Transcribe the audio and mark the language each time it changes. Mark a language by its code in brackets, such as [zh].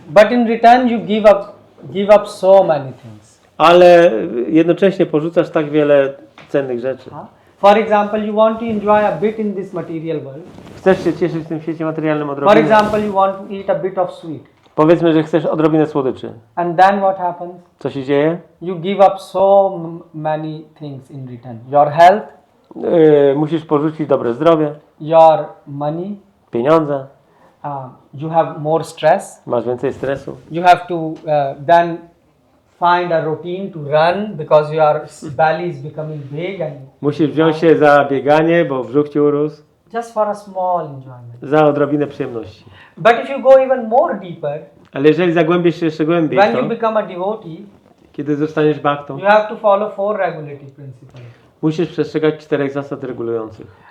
[en] But in return you give up so many things. [pl] Ale jednocześnie porzucasz tak wiele cennych rzeczy. [en] For example, you want to enjoy a bit in this material world. [pl] Chcesz się cieszyć w tym świecie materialnym [en] For [pl] odrobinę. [en] example, you want to eat a bit of sweet. [pl] Powiedzmy, że chcesz odrobinę słodyczy. [en] And then what happens? [pl] Co się dzieje? [en] You give up so many things in return. Your health, [pl] Musisz porzucić dobre zdrowie, [en] your money, [pl] pieniądze, [en] you have more stress. [pl] masz więcej stresu. [en] You have to then find a routine to run because your belly is becoming big and [pl] Musisz wziąć się za bieganie, bo brzuch ci urósł, [en] just for a small enjoyment. [pl] za odrobinę przyjemności. [en] But if you go even more deeper, [pl] Ale jeżeli zagłębisz się jeszcze głębiej w [en] when you [pl] to, [en] become a devotee, [pl] kiedy zostaniesz baktą, [en] you have to follow 4 regulative principles. [pl] musisz przestrzegać 4 zasad regulujących.